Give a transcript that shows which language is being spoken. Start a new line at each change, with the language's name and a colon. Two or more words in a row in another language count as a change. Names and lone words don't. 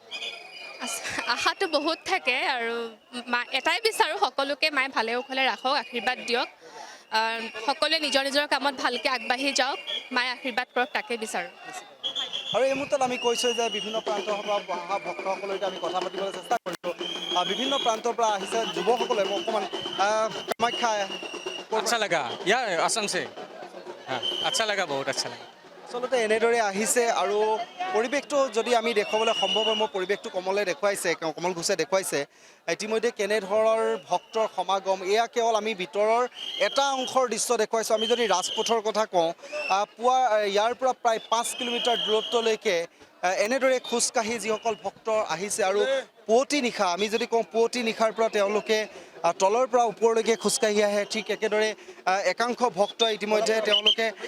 Assamese: আশাটো বহুত থাকে আৰু এটাই বিচাৰোঁ সকলোকে মায়ে ভালে কুশলে ৰাখক আশীৰ্বাদ দিয়ক সকলোৱে নিজৰ নিজৰ কামত ভালকৈ আগবাঢ়ি যাওক মায়ে আশীৰ্বাদ কৰক তাকে বিচাৰোঁ আৰু এই মুহূৰ্তত আমি কৈছোঁ যে বিভিন্ন প্ৰান্তৰ পৰা অহা ভক্তসকলৰ সৈতে আমি কথা পাতিবলৈ চেষ্টা কৰিছোঁ বিভিন্ন প্ৰান্তৰ পৰা আহিছে যুৱকসকলে অকণমান কামাখ্যা
Hindi: अच्छा लगा यार असम से हाँ अच्छा लगा बहुत अच्छा लगा
Assamese: আচলতে এনেদৰে আহিছে আৰু পৰিৱেশটো যদি আমি দেখুৱাবলৈ সম্ভৱ হয় মোৰ পৰিৱেশটো কমল ঘোষে দেখুৱাইছে ইতিমধ্যে কেনেধৰণৰ ভক্তৰ সমাগম এয়া কেৱল আমি ভিতৰৰ এটা অংশৰ দৃশ্য দেখুৱাইছোঁ আমি যদি ৰাজপথৰ কথা কওঁ পুৱা ইয়াৰ পৰা প্ৰায় 5 কিলোমিটাৰ দূৰত্বলৈকে এনেদৰে খোজকাঢ়ি যিসকল ভক্ত আহিছে আৰু পুৱতি নিশা আমি যদি কওঁ পুৱতি নিশাৰ পৰা তেওঁলোকে তলৰ পৰা ওপৰলৈকে খোজকাঢ়ি আহে ঠিক একেদৰে একাংশ ভক্ত ইতিমধ্যে তেওঁলোকে